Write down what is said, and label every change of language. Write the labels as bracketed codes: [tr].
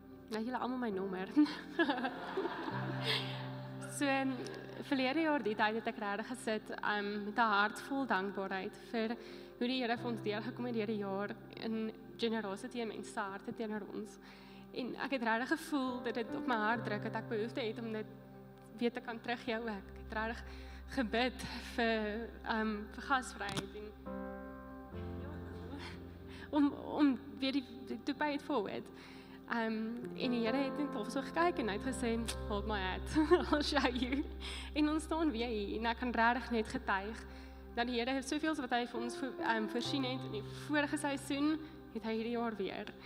[af] Nou julle almal my nommer. So verlede jaar die tyd het ek regtig gesit met 'n hart vol dankbaarheid vir hoe die Here vir ons deurgekom het deur die jaar in generosity en mense se harte teenoor ons. En ek het regtig gevoel dat dit op my hart druk dat ek behoefte het om dit weer te kan teruggee ook. Ek het regtig gebid vir gasvryheid en om weer [en] to pay it forward. [af] En die Here het net al so gekyk en hy het gesê, [en] hold my hand, I'll show you. [af] En ons staan weer hier en ek kan regtig net getuig dat die Here het soveel wat hy vir ons voorsien het in die vorige seisoen, het hy hierdie jaar weer.